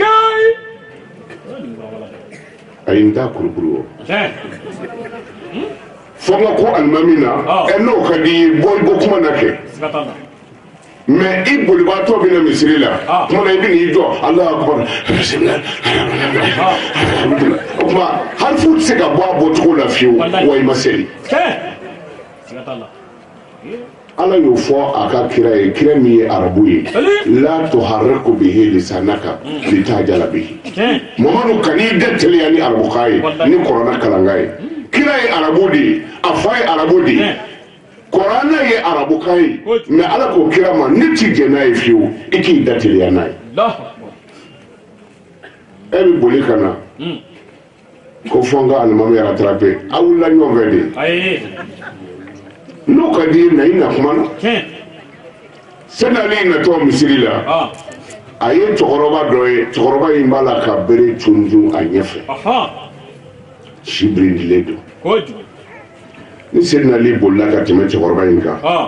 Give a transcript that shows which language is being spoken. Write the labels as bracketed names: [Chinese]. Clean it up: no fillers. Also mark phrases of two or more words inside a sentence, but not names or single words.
[Bambara] a ye n ta kurukuru o fo n ka ko alimami na n'o ka di ye bɔ kuma na kɛ mais i bolibaatɔ bɛ na misiri la tuma na i bɛ n'i jɔ [Arabic] الله أكبر [Bambara] o tuma harifu tɛ se ka bɔ a bɔcogo la fiyewu wa i ma seli ala y'o fɔ a ka kira ye kira min ye arabu ye [Arabic] لا تحرك به لسانك لتعجل به [Bambara] mamadu kan'i da teliya ni arabukan ye ni kɔrɔna kalankan ye kira ye arabu de ye a fa ye arabu de ye kɔrɔna ye arabukan ye mais ala k'o kira ma ne t'i jɛ n'a ye fiyewu i k'i da teliya n'a ye e bɛ boli ka na ko fɔ n ka alimami rattraper a wulila ɲɔgɔn fɛ de n'o ka di na i na kuma na senali natɔ misiri la a ye cɛkɔrɔba dɔ ye cɛkɔrɔba in b'a la ka bere cunjun a ɲɛfɛ si birindilen don ni senali bolila ka tɛmɛ cɛkɔrɔba in kan